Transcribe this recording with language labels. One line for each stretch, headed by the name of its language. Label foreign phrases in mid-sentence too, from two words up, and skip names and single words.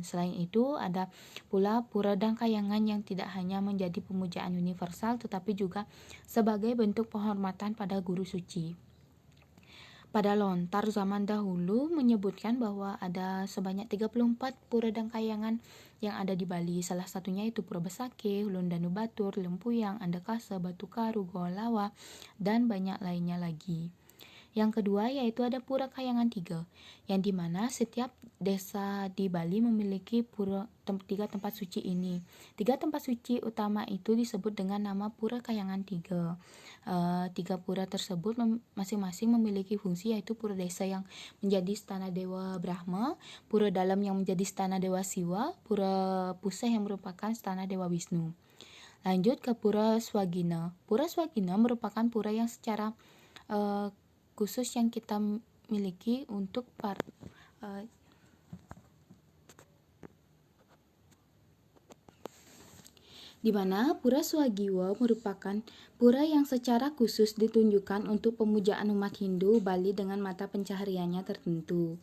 Indonesian: Selain itu, ada pula pura Dang Kayangan yang tidak hanya menjadi pemujaan universal tetapi juga sebagai bentuk penghormatan pada guru suci. Pada lontar zaman dahulu menyebutkan bahwa ada sebanyak 34 pura Dang Kayangan yang ada di Bali. Salah satunya itu Pura Besake, Ulun Danu Batur, Lempuyang, Andakasa, Batu Karu, Goa Lawa, dan banyak lainnya lagi. Yang kedua yaitu ada Pura Kayangan 3, yang dimana setiap desa di Bali memiliki tiga tempat suci ini. Tiga tempat suci utama itu disebut dengan nama Pura Kayangan 3. Tiga pura tersebut masing-masing memiliki fungsi, yaitu pura desa yang menjadi stana Dewa Brahma, pura dalam yang menjadi stana Dewa Siwa, pura puseh yang merupakan stana Dewa Wisnu. Lanjut ke Pura Swagina. Pura Swagina merupakan pura yang secara khusus yang kita miliki untuk di mana Pura Swagiwa merupakan pura yang secara khusus ditunjukkan untuk pemujaan umat Hindu Bali dengan mata pencahariannya tertentu.